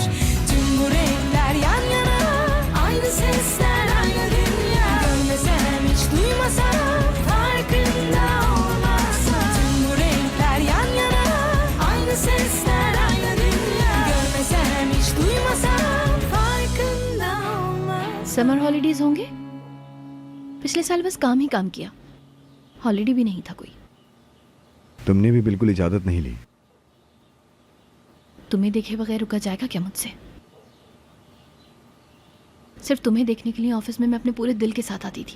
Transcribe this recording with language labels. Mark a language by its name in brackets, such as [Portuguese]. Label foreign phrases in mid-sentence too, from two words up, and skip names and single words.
[Turkish] Tüm bu renkler yan yana, aynı sesler, aynı dünya. Görmesem hiç duymasam, farkında olmasam. Tüm bu renkler yan yana, aynı sesler, aynı dünya. Görmesem hiç duymasam, farkında olmasam. [English] summer holidays [Hindi] होंगे? पिछले साल बस काम ही काम किया, हॉलीडे भी नहीं था कोई। तुमने भी बिल्कुल इजाजत नहीं ली। तुम्हें देखे बगैर रुका जाएगा क्या मुझसे? सिर्फ तुम्हें देखने के लिए ऑफिस में मैं अपने पूरे दिल के साथ आती थी।